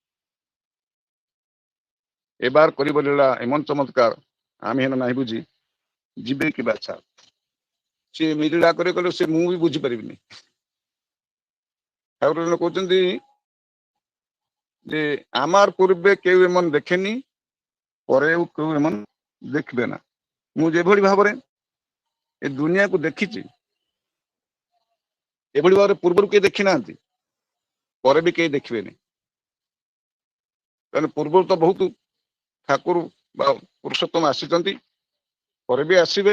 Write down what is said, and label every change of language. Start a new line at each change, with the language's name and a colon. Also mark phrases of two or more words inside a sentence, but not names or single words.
Odia: ଏବାର କରିବ ଲୀଳା ଏମନ ଚମତ୍କାର ଆମେ ହେନ ନାହିଁ ବୁଝି ଯିବେ କି ବାଛା। ସେ ଲୀଳା କରି କଲେ ସେ ମୁଁ ବି ବୁଝିପାରିବିନି। ଠାକୁର କହୁଛନ୍ତି ଯେ
Bangla: আমার পূর্বে কেউ এমন দেখেনি, পরেও কেউ এমন দেখবে না।
Odia: ମୁଁ ଯେଭଳି ଭାବରେ ଏ ଦୁନିଆକୁ ଦେଖିଛି ଏଭଳି ଭାବରେ ପୂର୍ବରୁ କେହି ଦେଖି ନାହାନ୍ତି, ପରେ ବି କେହି ଦେଖିବେନି। କାରଣ ପୂର୍ବରୁ ତ ବହୁତ ଠାକୁର ବା ପୁରୁଷୋତ୍ତମ ଆସିଛନ୍ତି, ପରେ ବି ଆସିବେ।